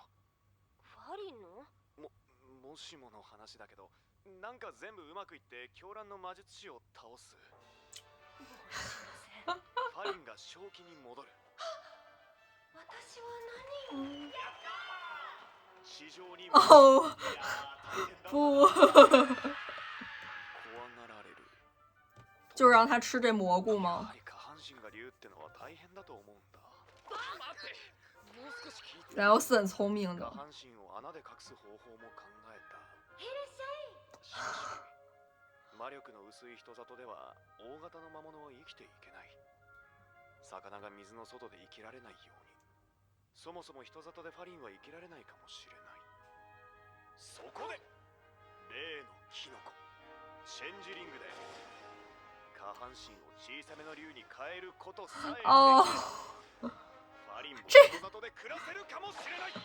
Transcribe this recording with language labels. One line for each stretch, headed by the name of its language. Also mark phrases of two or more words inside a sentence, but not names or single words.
Japanese: ファリンの？もしもの話だけど、なんか全部うまくいって狂乱の魔術師を倒す。ファリンが正気に戻る。私は何を？市場に
Chinese: 哦，不，就让他吃这蘑菇吗？莱欧斯很聪明的。
Japanese: 魔力の薄い人里では大型の魔物は生きていけない。魚が水の外で生きられないように、そもそも人里でファリンは生きられないかもしれない。そこで例のキノコチェンジリングで下半身を小さめの竜に変えることさえできれば、ファリンも人里で暮らせるかもしれない。